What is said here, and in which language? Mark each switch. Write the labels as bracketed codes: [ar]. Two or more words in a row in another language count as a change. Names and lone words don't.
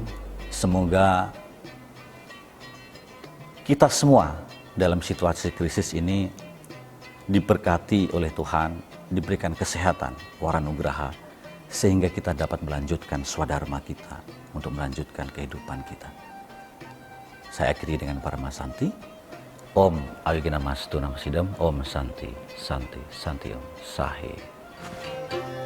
[id] Semoga kita semua dalam situasi krisis ini diberkati oleh Tuhan, diberikan kesehatan, waranugraha, sehingga kita dapat melanjutkan swadharma kita untuk melanjutkan kehidupan kita. Saya akhiri dengan Paramasanti. [sa] Om Awigana Mastu Namasidam. Om Santi, Santi, Santi Om Sahe.